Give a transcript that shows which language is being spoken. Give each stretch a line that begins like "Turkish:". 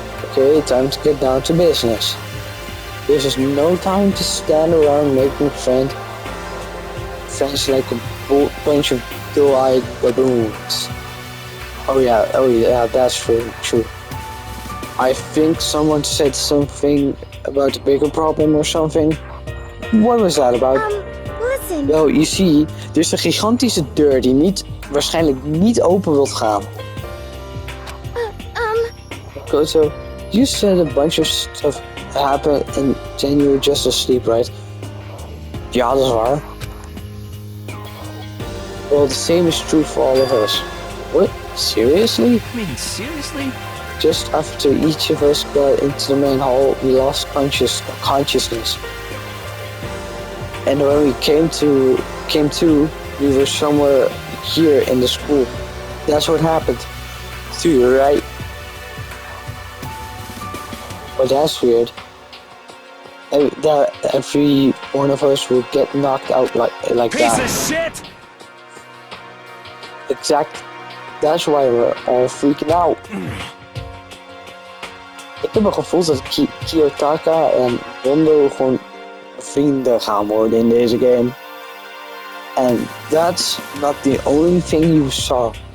English: Okay, time to get down to business. This is no time to stand around making friends like a bunch of dull-eyed baboons. Oh yeah, that's true. I think someone said something about a bigger problem or something. What was that about? Listen. Yo, you see,
Dutch: er is een gigantische deur die waarschijnlijk niet open wilt gaan.
English: Koto, you said a bunch of stuff happened and then you were just asleep, right?
Dutch: Ja, dat is waar.
English: Well, the same is true for all of us. What? Seriously? I mean, seriously? Just after each of us got into the main hall, we lost consciousness. And when we came to, we were somewhere here in the school. That's what happened to you, right? But that's weird. That every one of us would get knocked out like Piece that. of shit! Exact. That's why we're all freaking out.
Dutch: Ik heb het gevoel dat Kiyotaka en Rondo gewoon vrienden gaan worden in deze game.
English: And that's not the only thing you saw.